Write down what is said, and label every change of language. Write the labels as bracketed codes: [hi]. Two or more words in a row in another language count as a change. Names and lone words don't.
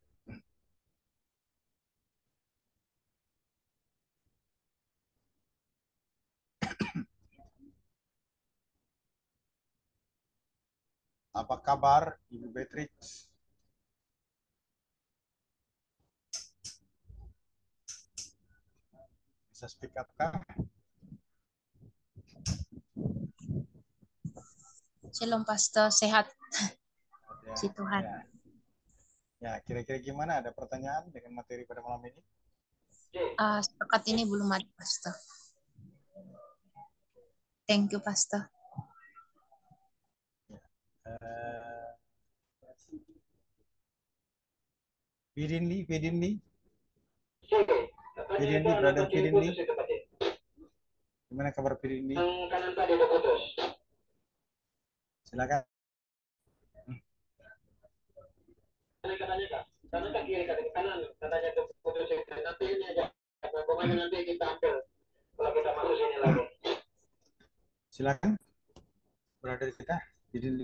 [id] Apa kabar Ibu Beatrix? Bisa [en] speak up [id] kah? Shalom Pastor, sehat Ya, si Tuhan. ya. Ya, kira-kira gimana? Ada pertanyaan dengan materi pada malam ini? Sepekat ini belum ada Pastor. [en] Thank you Pastor. [id] Uh, Fidinli, Fidinli, brother Fidinli. Gimana kabar Fidinli? Silakan. Silakan, brother kita, Fidinli.